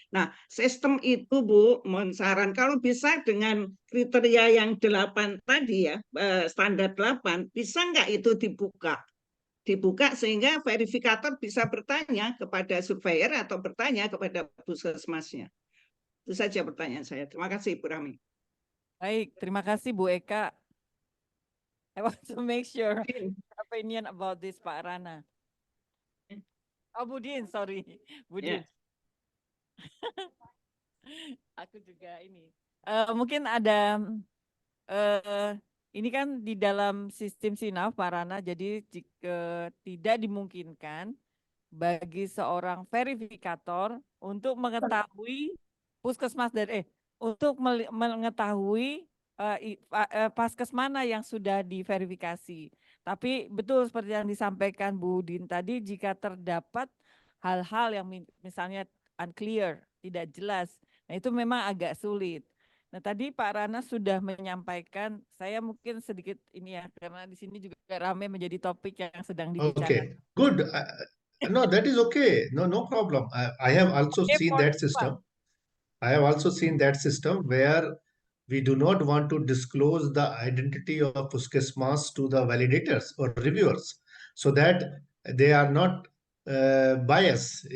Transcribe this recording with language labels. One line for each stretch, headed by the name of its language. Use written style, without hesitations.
Indonesian: Nah, sistem itu Bu, mohon saran kalau bisa dengan kriteria yang 8 tadi ya, standar 8, bisa nggak itu dibuka sehingga verifikator bisa bertanya kepada surveyor atau bertanya kepada puskesmasnya. Itu saja pertanyaan saya. Terima kasih Bu Rahmi. Baik, terima kasih Bu Eka.
English: I want to make sure opinion about this Pak Rana. Oh Budin, sorry. Budin.
Indonesian: Aku juga ini. Mungkin ada ini kan di dalam sistem SINAF Pak Rana, jadi jika tidak dimungkinkan bagi seorang verifikator untuk mengetahui puskesmas dari untuk mengetahui paskes mana yang sudah diverifikasi. Tapi betul seperti yang disampaikan Bu Din tadi, jika terdapat hal-hal yang misalnya unclear, tidak jelas, nah itu memang agak sulit. Nah tadi Pak Rana sudah menyampaikan, saya mungkin sedikit ini ya, karena di sini juga ramai menjadi topik yang sedang dibicarakan.
English: Okay, good. No, that is okay. No problem. I have also seen that system. I have also seen that system where we do not want to disclose the identity of Puskesmas to the validators or reviewers so that they are not biased.